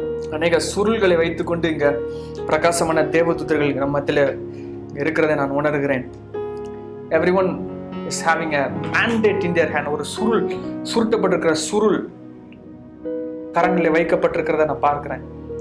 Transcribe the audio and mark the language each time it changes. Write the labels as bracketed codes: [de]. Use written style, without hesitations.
[ta] அநேக சுருள்களை வைத்துக்கொண்டு இங்க பிரகாசமான தேவதூதர்கள் நம்ம மத்தியில இருக்கிறதை நான் உணர்கிறேன். [en] Everyone is having a mandate in their hand. [ta] ஒரு சுருள், சுருட்டப்பட்டிருக்கிற சுருள் கரங்களில் வைக்கப்பட்டிருக்கிறத நான் பார்க்கிறேன்.